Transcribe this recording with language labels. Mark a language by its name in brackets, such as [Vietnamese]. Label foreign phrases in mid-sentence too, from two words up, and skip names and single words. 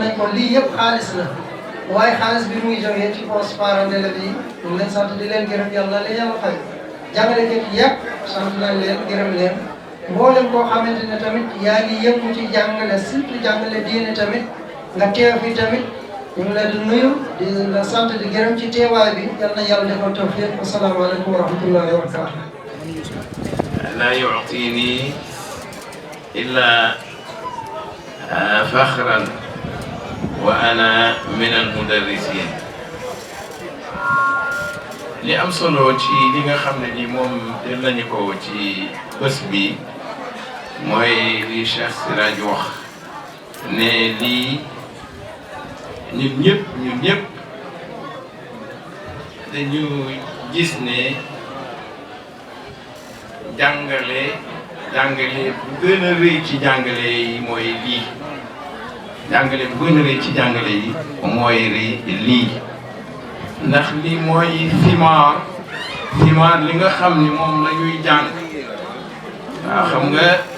[Wolof] nañ ko lii yëpp xaalis la waaye xaalis bi muy jógee ci poche [French] parents d'élèves [Wolof] yi ñu ngi leen sant di leen gërëm yàlla leen yàlla fay jàngalekat yi yëpp sant nañ leen gërëm leen mboolem koo xamante ne tamit yaa ngi yëngu ci jàngale surtout jàngale diine tamit nga teew fi tamit ñu ngi leen di nuyu di la sant di gërëm ci teewaay bi yal na yàlla defal tawfiq [Arabic] السلام عليكم ورحمة الله وبركاته لا يعطيني إلا فخرا وأنا من المدرسين [Wolof] li am solo ci li nga xam ne ni moom def nañu ko ci bés bi mooy li Cheikh Siraj wax ne lii ñun ñëpp dañu gis ne jàngale bu gën a rëy ci jàngale yi mooy lii jàngale bu gën a rëy ci jàngale yi mooy lii ndax lii mooy simaar li nga xam ni moom la ñuy jàng waaw xam nga